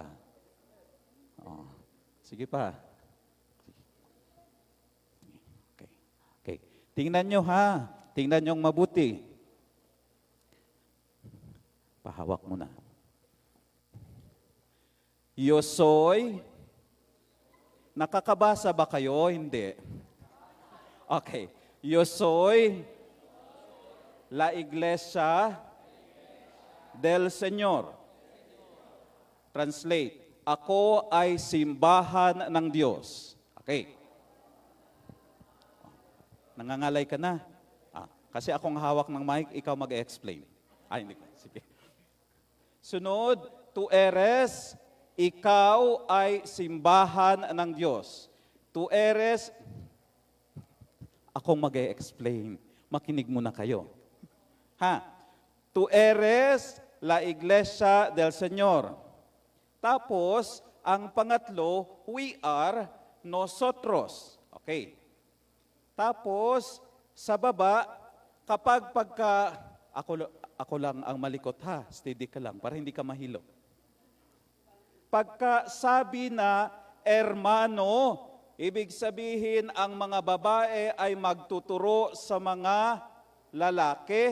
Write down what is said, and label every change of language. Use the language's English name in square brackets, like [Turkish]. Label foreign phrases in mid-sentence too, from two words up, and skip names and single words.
[Filipino] Oh. Sige pa. Okay. Okay. Tingnan nyo, ha? Tingnan nyo mabuti. Pahawak mo na. [Spanish] Yo soy. [Filipino] Nakakabasa ba kayo? Hindi. Okay. [Spanish] Yo soy la iglesia del Señor. [Filipino] Translate. Ako ay simbahan ng Diyos. Okay. Nangangalay ka na. Kasi akong hawak ng mic, ikaw mag-explain. Hindi. Sige. Sunod, [Spanish] tu eres, [Filipino] ikaw ay simbahan ng Diyos. [Spanish] Tu eres, [Filipino] akong mag-explain. Makinig muna kayo. [Spanish] Tu eres la iglesia del Señor. [Filipino] Tapos, ang pangatlo, [English] we are nosotros. [Filipino] Okay. Tapos, sa baba, ako lang ang malikot, ha? Steady ka lang, para hindi ka mahilo. Pagkasabi na hermano, ibig sabihin ang mga babae ay magtuturo sa mga lalaki.